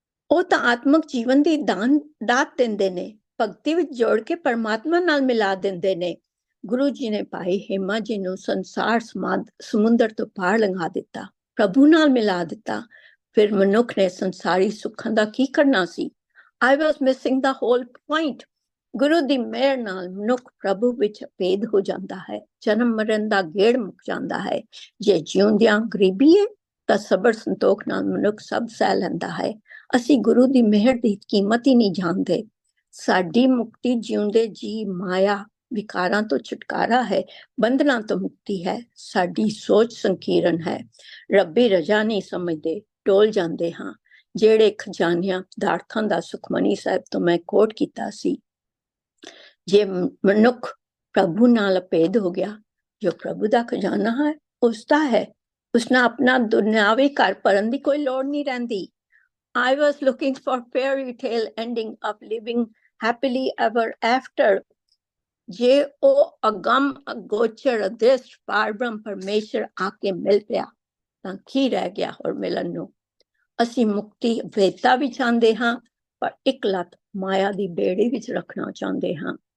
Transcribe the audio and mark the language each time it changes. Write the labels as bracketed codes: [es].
[pa] ਉਹ ਤਾਂ ਆਤਮਕ ਜੀਵਨ ਦੀ ਦਾਤ ਦਿੰਦੇ ਨੇ, ਭਗਤੀ ਵਿੱਚ ਜੋੜ ਕੇ ਪਰਮਾਤਮਾ ਨਾਲ ਮਿਲਾ ਦਿੰਦੇ ਨੇ। ਗੁਰੂ ਜੀ ਨੇ ਭਾਈ ਹੇਮਾ ਜੀ ਨੂੰ ਸੰਸਾਰ ਸਮੁੰਦਰ ਤੋਂ ਪਾਰ ਲੰਘਾ ਦਿੱਤਾ, ਪ੍ਰਭੂ ਨਾਲ ਮਿਲਾ ਦਿੱਤਾ। ਫਿਰ ਮਨੁੱਖ ਨੇ ਸੰਸਾਰੀ ਸੁੱਖਾਂ ਦਾ ਕੀ ਕਰਨਾ ਸੀ? [en] I was missing the whole point। [pa] ਗੁਰੂ ਦੀ ਮਿਹਰ ਨਾਲ ਮਨੁੱਖ ਪ੍ਰਭੂ ਵਿੱਚ ਭੇਦ ਹੋ ਜਾਂਦਾ ਹੈ, ਜਨਮ ਮਰਨ ਦਾ ਗੇੜ ਮੁੱਕ ਜਾਂਦਾ ਹੈ। ਜੇ ਜਿਉਂਦਿਆਂ ਗਰੀਬੀ ਹੈ ਤਾਂ ਸਬਰ ਸੰਤੋਖ ਨਾਲ ਮਨੁੱਖ ਸਭ ਸਹਿ ਲੈਂਦਾ ਹੈ। ਅਸੀਂ ਗੁਰੂ ਦੀ ਮਿਹਰ ਦੀ ਕੀਮਤ ਹੀ ਨਹੀਂ ਜਾਣਦੇ। ਸਾਡੀ ਮੁਕਤੀ ਜਿਉਂਦੇ ਜੀ ਮਾਇਆ ਵਿਕਾਰਾਂ ਤੋਂ ਛੁਟਕਾਰਾ ਹੈ, ਬੰਧਨਾਂ ਤੋਂ ਮੁਕਤੀ ਹੈ। ਸਾਡੀ ਸੋਚ ਸੰਕੀਰਨ ਹੈ, ਰੱਬੀ ਰਜਾ ਨਹੀਂ ਸਮਝਦੇ, ਟੋਲ ਜਾਂਦੇ ਹਾਂ। ਜਿਹੜੇ ਖਜ਼ਾਨਿਆਂ ਪਦਾਰਥਾਂ ਦਾ ਸੁਖਮਨੀ ਸਾਹਿਬ ਤੋਂ ਮੈਂ ਕੋਟ ਕੀਤਾ ਸੀ, ਜੇ ਮਨੁੱਖ ਪ੍ਰਭੂ ਨਾਲ ਅਭੇਦ ਹੋ ਗਿਆ, ਜੋ ਪ੍ਰਭੂ ਦਾ ਖਜ਼ਾਨਾ ਹੈ ਉਸਦਾ ਹੈ, ਉਸ ਨਾਲ ਆਪਣਾ ਦੁਨਿਆਵੀ ਘਰ ਭਰਨ ਦੀ ਕੋਈ ਲੋੜ ਨਹੀਂ ਰਹਿੰਦੀ। [en] I was looking for fairy tale ending of living happily ever after। [pa] ਜੇ ਉਹ ਅਗੰਮ ਅਗੋਚਰ ਅਦ੍ਰਿਸ਼ਟ ਪਾਰਬ੍ਰਹਮ ਪਰਮੇਸ਼ਰ ਆ ਕੇ ਮਿਲ ਪਿਆ ਤਾਂ ਕੀ ਰਹਿ ਗਿਆ ਹੋਰ ਮਿਲਣ ਨੂੰ? ਅਸੀਂ ਮੁਕਤੀ ਵੇਤਾ ਵੀ ਚਾਹੁੰਦੇ ਹਾਂ, ਪਰ ਇੱਕ ਲੱਤ ਮਾਇਆ ਦੀ ਬੇੜੀ ਵਿੱਚ ਰੱਖਣਾ ਚਾਹੁੰਦੇ ਹਾਂ।